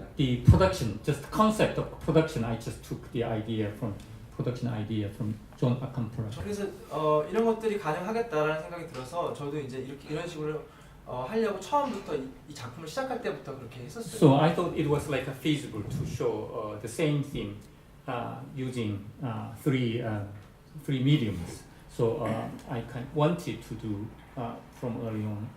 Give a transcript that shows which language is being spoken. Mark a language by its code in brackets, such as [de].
[en] The production, just the concept of production. I just took the idea from production idea from John Acampra. [ko] 그래서 이런 것들이 가능하겠다라는 생각이 들어서 저도 이제 이런 식으로 하려고 처음부터 이 작품을 시작할 때부터 그렇게 했었어요. [en] So I thought it was like a feasible to show the same thing using three mediums. So I kind of wanted to do from early on.